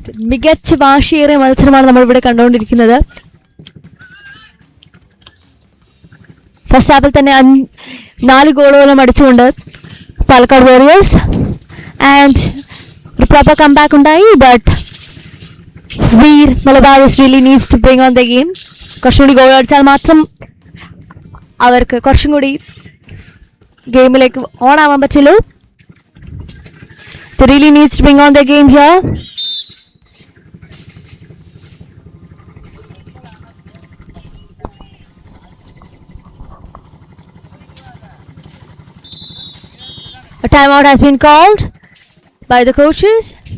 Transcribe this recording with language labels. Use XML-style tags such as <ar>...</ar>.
<ml>മികച്ച വാശിയേറിയ മത്സരമാണ് നമ്മൾ ഇവിടെ കണ്ടുകൊണ്ടിരിക്കുന്നത്. ഫസ്റ്റ് ഹാഫിൽ തന്നെ 4 ഗോളുകളും അടിച്ചുകൊണ്ട്</ml> <en>Palakkad Warriors and a proper comeback</en> <ml>undai,</ml> <en>but Veer Malabaris really needs to bring on the game.</en> <ml>കുറച്ചുകൂടി ഗോൾ അടിച്ചാൽ മാത്രം അവർക്ക് കുറച്ചും കൂടി ഗെയിമിലേക്ക് ഓൺ ആവാൻ പറ്റുള്ളൂ.</ml> <en>They really needs to bring on the game here. A timeout has been called by the coaches.</en>